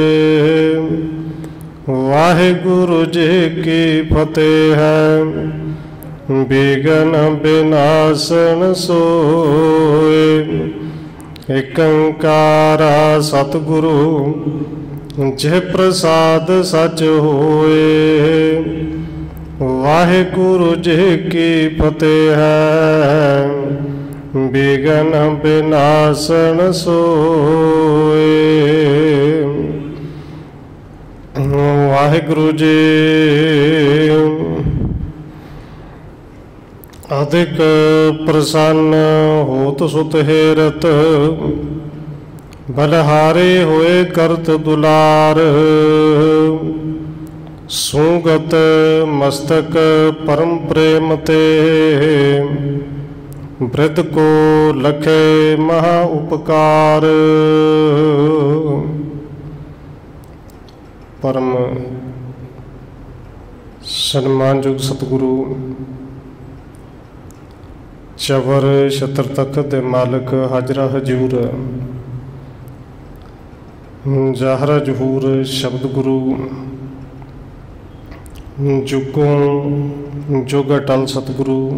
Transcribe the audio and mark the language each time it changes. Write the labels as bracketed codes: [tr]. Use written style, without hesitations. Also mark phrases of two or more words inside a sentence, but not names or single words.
[pa] ਵਾਹਿਗੁਰੂ ਜੀ ਕੀ ਫਤਿਹ ਹੈ ਬਿਘਨ ਬਿਨਾਸਨ ਸੋਏ ਏਕ ਓੰਕਾਰ ਸਤਿਗੁਰੂ ਜਿਹ ਪ੍ਰਸਾਦ ਸਚ ਹੋਏ ਵਾਹਿਗੁਰੂ ਜੀ ਕੀ ਫਤਿਹ ਹੈ ਬਿਘਨ ਬਿਨਾਸਨ ਸੋਏ। ਵਾਹਿਗੁਰੂ ਜੀ। [hi] अधिक प्रसन्न होत सुत हेरत, बलहारे होए करत दुलार। सूगत मस्तक परम प्रेम ते, वृद्ध को लखे महा उपकार। [pa] ਪਰਮ ਸਨਮਾਨਯੋਗ ਸਤਿਗੁਰੂ ਚਵਰ ਛਤਰ ਤਖ਼ਤ ਦੇ ਮਾਲਿਕ ਹਾਜ਼ਰਾ ਹਜ਼ੂਰ, ਜ਼ਾਹਰਾ ਜ਼ਹੂਰ ਸ਼ਬਦ ਗੁਰੂ, ਜੁਗੋ ਜੁਗ ਅਟੱਲ ਸਤਿਗੁਰੂ,